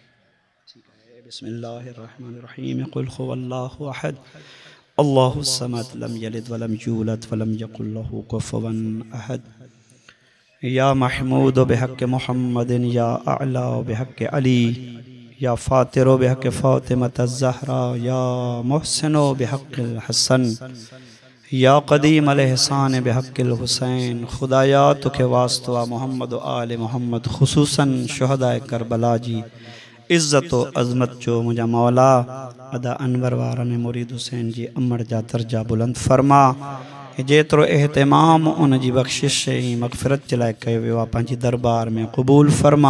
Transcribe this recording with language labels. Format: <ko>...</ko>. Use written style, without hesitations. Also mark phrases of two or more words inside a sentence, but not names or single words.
<ar>بسم الله الرحمن الرحيم قل هو الله أحد الله الصمد لم يلد ولم يولد ولم يكن له كفوا أحد. يا محمود بحق محمد يا أعلى بحق علي يا فاطر بحق فاطمة الزهراء يا محسن بحق الحسن يا قديم الإحسان بحق الحسين.</ar> <sd>خدايا توکي واسطا محمد آل محمد خصوصاً شهداءِ ڪربلا جي عزت ۽ عظمت جو منهنجا مولا ادا انور وارا نے مريد حسين جي عمر جا درجا بلند فرما. جيترو اهتمام ان جي بخشش ۽ مغفرت جي لاءِ ڪيو ويو آهي پنهنجي دربار ۾ قبول فرما.</sd>